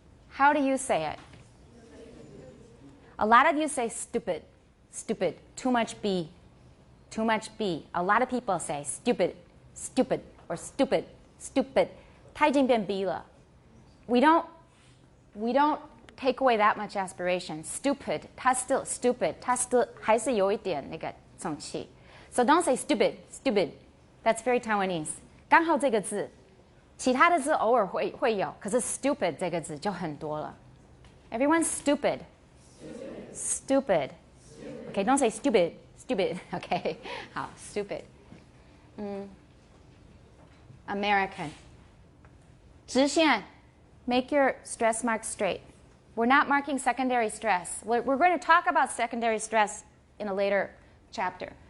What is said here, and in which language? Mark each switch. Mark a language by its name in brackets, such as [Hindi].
[English] How do you say it? A lot of you say stupid, stupid, too much B, too much B. A lot of people say stupid, stupid, or stupid, stupid. [Chinese] 它已经变 B 了. [English] We don't take away that much aspiration. [Chinese] Stupid, 它 [English] still stupid, [Chinese] 它 [English] still [Chinese] 还是有一点那个重气. [English] So don't say stupid, stupid. That's very Taiwanese. [Chinese] 刚好这个字，其他的字偶尔会有，可是 stupid 这个字就很多了。 [English] Everyone's stupid. Stupid. Okay, don't say stupid, stupid. Okay, [Chinese] 好 [English] stupid. American. [Chinese] 直线, [English] make your stress mark straight. We're not marking secondary stress. We're going to talk about secondary stress in a later chapter.